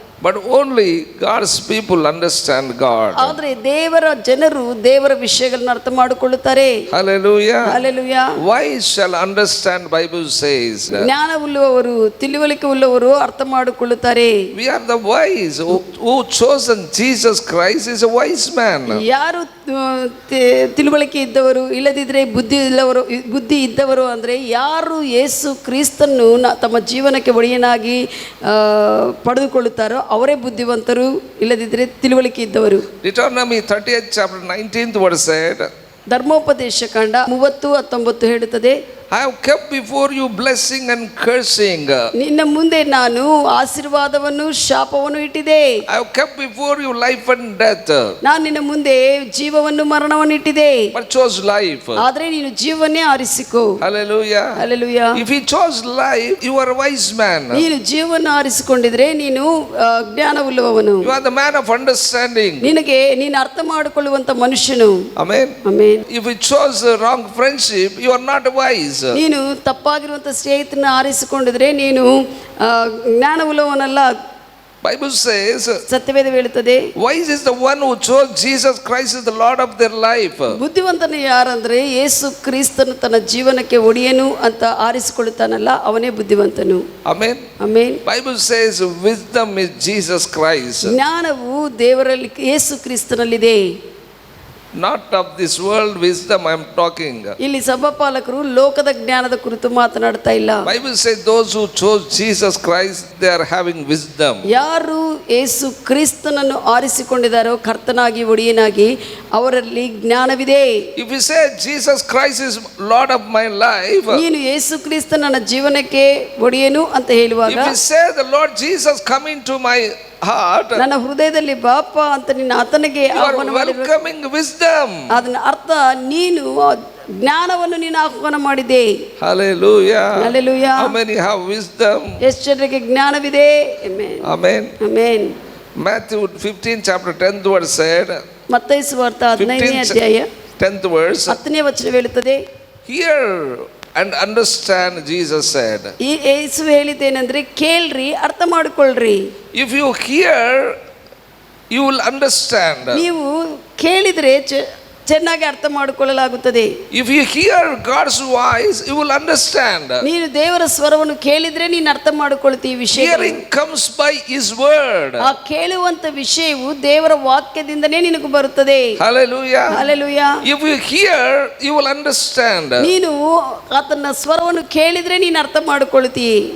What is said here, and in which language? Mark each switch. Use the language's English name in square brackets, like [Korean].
[English] But only God's people understand God. [Kannada] ಆದರೆ ದೇವರ ಜನರು ದೇವರ ವಿಷಯಗಳನ್ನ ಅರ್ಥ ಮಾಡಿಕೊಳ್ಳುತ್ತಾರೆ. [English] Hallelujah. Hallelujah. Wise shall understand, Bible says. [Kannada] ಜ್ಞಾನವುಳ್ಳವರು, ತಿಳುವಳಿಕೆ ಉಳ್ಳವರು ಅರ್ಥ ಮಾಡಿಕೊಳ್ಳುತ್ತಾರೆ. [English] We are the wise who chosen Jesus Christ is a wise man. [Kannada] ಯಾರು ತಿಳುವಳಿಕೆ ಇದ್ದವರು, ಇಲ್ಲದಿದ್ರೆ ಬುದ್ಧಿ ಇದ್ದವರು ಅಂದ್ರೆ ಯಾರು ಯೇಸು ಕ್ರಿಸ್ತನ್ನು ತಮ್ಮ ಜೀವನಕ್ಕೆ ಒಡೆಯನಾಗಿ ಪಡೆದುಕೊಳ್ಳುತ್ತಾರೋ ಅವರೇ ಬುದ್ಧಿವಂತರು, ಇಲ್ಲದಿದ್ರೆ ತಿಳುವಳಿಕೆ ಇದ್ದವರು. [English] Deuteronomy 30th chapter 19th verse said, [Kannada] ಧರ್ಮೋಪದೇಶ ಕಾಂಡ 30:19 ಹೇಳುತ್ತದೆ, [English] I have kept before you blessing and cursing. [Kannada] ನಿನ್ನ ಮುಂದೆ ನಾನು ಆಶೀರ್ವಾದವನ್ನು ಶಾಪವನ್ನು ಇಟ್ಟಿದೆ. [English] I have kept before you life and death. [Kannada] ನಾನು ನಿನ್ನ ಮುಂದೆ ಜೀವವನ್ನು ಮರಣವನ್ನು ಇಟ್ಟಿದೆ. [English] But chose life. [Kannada] ಆದ್ರೆ ನೀನು ಜೀವನ್ನೇ ಆರಿಸಿಕೋ. [English] Hallelujah. Hallelujah. If he chose life, you are a wise man. [Kannada] ನೀನು ಜೀವವನ್ನು ಆರಿಸಿಕೊಂಡಿದ್ರೆ ನೀನು ಜ್ಞಾನವುಳ್ಳವನು. [English] You are the man of understanding. [Kannada] ನೀನು ಅರ್ಥ ಮಾಡಿಕೊಳ್ಳುವಂತ ಮನುಷ್ಯನು. [English] Amen. Amen. If you chose wrong friendship, you are not wise. [Kannada] ನೀನು ತಪ್ಪಾಗಿರುವಂತ ಸ್ನೇಹಿತನ ಆರಿಸಿಕೊಂಡಿದ್ರೆ ನೀನು ಜ್ಞಾನವುಳ್ಳವನಲ್ಲ. [English] Bible says, [Kannada] ಸತ್ಯವೇದ ಹೇಳುತ್ತದೆ, [English] wise is the one who chose Jesus Christ as the Lord of their life. [Kannada] ಬುದ್ಧಿವಂತನು ಯಾರಂದ್ರೆ ಯೇಸು ಕ್ರಿಸ್ತನು ತನ್ನ ಜೀವನಕ್ಕೆ ಒಡೆಯನು ಅಂತ ಆರಿಸಿಕೊಳ್ಳುತ್ತಾನಲ್ಲ, ಅವನೇ ಬುದ್ಧಿವಂತನು. [English] Amen. Amen. Bible says wisdom is Jesus Christ. [Kannada] ಜ್ಞಾನವು ದೇವರಲ್ಲಿ ಯೇಸು ಕ್ರಿಸ್ತನಲ್ಲಿದೆ. [English] Not of this world wisdom I am talking. [Kannada] ಇಲ್ಲಿ ಸಭಾಪಾಲಕರು ಲೋಕದ ಜ್ಞಾನದ ಕುರಿತು ಮಾತನಾಡ್ತಾ ಇಲ್ಲ. [English] Bible says those who chose Jesus Christ, they are having wisdom. [Kannada] ಯಾರು ಯೇಸು ಕ್ರಿಸ್ತನನ್ನು ಆರಿಸಿಕೊಂಡಿದ್ದಾರೋ ಕರ್ತನಾಗಿ ಒಡೆಯನಾಗಿ, ಅವರಲ್ಲಿ ಜ್ಞಾನವಿದೆ. [English] If you say Jesus Christ is Lord of my life, [Kannada] ನೀನು ಯೇಸು ಕ್ರಿಸ್ತ ನನ್ನ ಜೀವನಕ್ಕೆ ಒಡೆಯನು ಅಂತ ಹೇಳುವಾಗ, [English] if you say the Lord Jesus come into my heart, [Kannada] ನನ್ನ ಹೃದಯದಲ್ಲಿ ಬಾಪ ಅಂತ ನಿನ್ನ ಆತನಿಗೆ ಆಹ್ವಾನ ಮಾಡಿರುವ, [English] welcoming wisdom. [Kannada] ಅದನ್ನ ಅರ್ಥ ನೀನು ಜ್ಞಾನವನ್ನು ನೀನು ಆಹ್ವಾನ ಮಾಡಿದೆ. [English] Hallelujah. Hallelujah. How many have wisdom? [Kannada] ಎಷ್ಟು ಜನರಿಗೆ ಜ್ಞಾನವಿದೆ? Amen. [English] Amen. Amen. Matthew 15 chapter 10th verse said, [Kannada] ಮತ್ತಾಯ ಸುವಾರ್ತೆ 15ನೇ ಅಧ್ಯಾಯ [English] 10th verse, [Kannada] 10ನೇ ವಚನ ಹೇಳುತ್ತದೆ, [English] hear and understand, Jesus said. [Kannada] ಈ ಯೇಸು ಹೇಳಿದ್ದೇನೆಂದ್ರೆ ಕೇಳ್ರಿ, ಅರ್ಥ ಮಾಡಿಕೊಳ್ಳ್ರಿ. [English] If you hear, you will understand. [Kannada] ನೀವು ಕೇಳಿದ್ರೆ ಚೆನ್ನಾಗಿ ಅರ್ಥ ಮಾಡಿಕೊಳ್ಳಲಾಗುತ್ತದೆ. [English] If you hear God's voice, you will understand. [Kannada] ನೀನು ದೇವರ ಸ್ವರವನ್ನು ಕೇಳಿದ್ರೆ ನೀನು ಅರ್ಥ ಮಾಡಿಕೊಳ್ಳುತ್ತೀ. ವಿಷಯ [English] Hearing comes by His word. [Kannada] ಆ ಕೇಳುವಂತ ವಿಷಯವು ದೇವರ ವಾಕ್ಯದಿಂದನೇ ನಿನಗೆ ಬರುತ್ತದೆ. [English] Hallelujah. Hallelujah. If you hear, you will understand. [Kannada] ನೀನು ಆತನ ಸ್ವರವನ್ನು ಕೇಳಿದ್ರೆ ನೀನು ಅರ್ಥ ಮಾಡಿಕೊಳ್ಳುತ್ತೀ.